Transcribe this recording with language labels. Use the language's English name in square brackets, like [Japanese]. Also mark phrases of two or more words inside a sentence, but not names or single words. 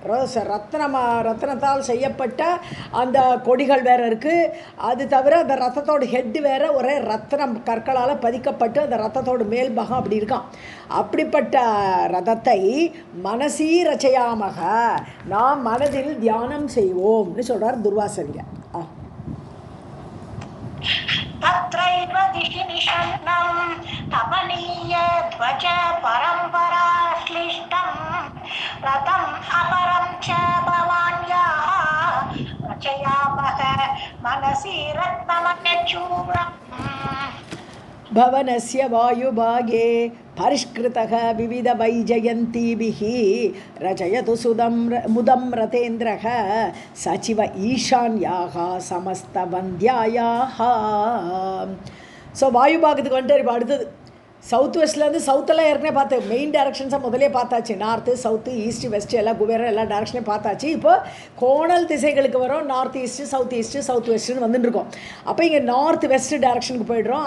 [Tamil] ரத்னத்தால் செய்யப்பட்ட அந்த கொடிகள் வேறு இருக்குது. அது தவிர அந்த ரத்தத்தோட ஹெட்டு வேறு ஒரே ரத்னம் கற்களால் பதிக்கப்பட்டு அந்த ரத்தத்தோட மேல் பாகம் அப்படி இருக்கான். அப்படிப்பட்ட ரதத்தை [Sanskrit] मनसि रचयामः, [Tamil] நாம் மனதில் தியானம் செய்வோம்னு சொல்கிறார் துர்வாசனிங்க. [Sanskrit] तत्रैव दिशि निषण्णं तपनीयध्वज परम्पराश्लिष्टं रथम् अपरं च भवान्याः रचयामः मनसि रत्नमयचूडम्. भवनस्य वायुभागे परिष्कृतः विविध वैजयन्तीभिः रचयतु मुदं रतेन्द्रः सचिव ईशान्याः समस्तवन्द्यायाः. [Tamil] ஸோ வாயு பாகத்துக்கு வந்துட்டு இப்போ அடுத்தது சவுத் வெஸ்ட்லேருந்து சவுத்தெல்லாம் ஏற்கனவே பார்த்து [English] main directions [Tamil] முதலே பார்த்தாச்சு. [English] north, south, east, west [Tamil] எல்லாம் குபேரம் எல்லா டைரக்ஷனையும் பார்த்தாச்சு. இப்போ கோணல் திசைகளுக்கு வரும். [English] north east, south west [Tamil] வந்துட்டுருக்கோம். அப்போ இங்கே [English] north west direction [Tamil] போய்ட்றோம்.